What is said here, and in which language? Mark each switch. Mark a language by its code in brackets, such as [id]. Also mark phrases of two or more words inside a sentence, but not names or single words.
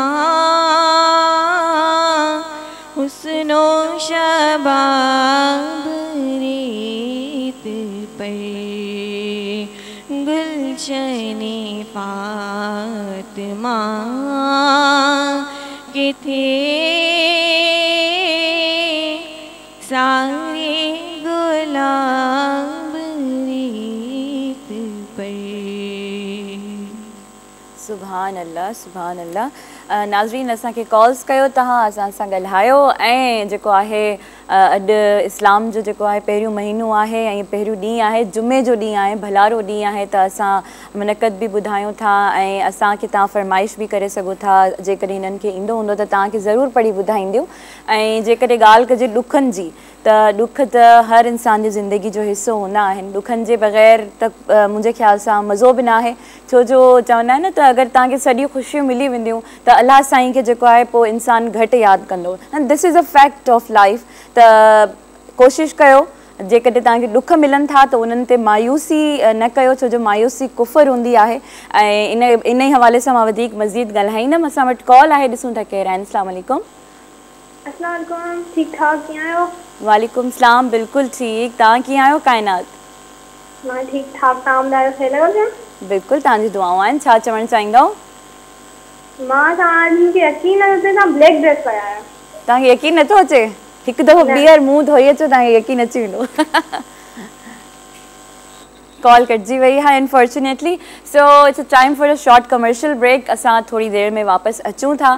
[ur] حسن و شباب ریت پر، گلشن فاطمہ کے تھے سارے گلاب ریت پر. [ar] سبحان الله، سبحان الله. [sd] नाज़रीन असांखे कॉल्स कयो, तव्हां असां सां ॻाल्हायो ऐं जेको आहे अॼु इस्लाम जो जेको आहे पहिरियों महीनो आहे ऐं पहिरियों ॾींहुं आहे, जुमे जो ॾींहुं आहे, भलारो ॾींहुं आहे, त असां मुनक़द बि ॿुधायूं था ऐं असांखे तव्हां फरमाइश बि करे सघो था। जेकॾहिं हिननि खे ईंदो हूंदो त तव्हांखे ज़रूरु पढ़ी ॿुधाईंदियूं। ऐं जेकॾहिं ॻाल्हि कजे ॾुखनि जी, त ॾुख त हर इंसान जी ज़िंदगी जो हिसो हूंदा आहिनि। ॾुखनि जे बग़ैर त मुंहिंजे ख़्याल सां मज़ो बि न आहे, छो जो चवंदा आहिनि न त अगरि तव्हांखे सॼियूं ख़ुशियूं मिली वेंदियूं त अलाह साईं खे जेको आहे पोइ इंसानु घटि यादि कंदो। [en] And this is a fact of life. [sd] त कोशिशि कयो जेकॾहिं तव्हांखे ॾुख मिलनि था त उन्हनि ते मायूसी न कयो, छो जो मायूसी कुफ़र हूंदी आहे। ऐं इन ई हवाले सां मां वधीक मज़ीद ॻाल्हाईंदमि। असां वटि कॉल आहे, ॾिसूं था केरु आहिनि। [ar] السلام عليكم. السلام عليكم, [sd] ठीक ठाक कीअं आहियो? [ar] وعليكم السلام, [sd] बिल्कुलु ठीकु। तव्हां कीअं आहियो काइनात? मां ठीक ठाक, तव्हां ॿुधायो सही लॻो पिया? बिल्कुलु, तव्हांजी दुआऊं आहिनि। छा चवणु चाहींदव? मां तव्हांखे यकीन नथो अचे तव्हां ब्लैक ड्रेस पाया आहियो। तव्हांखे यकीन नथो अचे? एक दफ़ो बियर मुंह धोई अचो तव्हांखे यकीन अची वेंदो। कॉल कटजी [ur] وہی ہے [sd] अनफॉर्चुनेटली। [en] So it's a time for a short commercial break. [sd] असां थोड़ी देर में वापस अचूं था।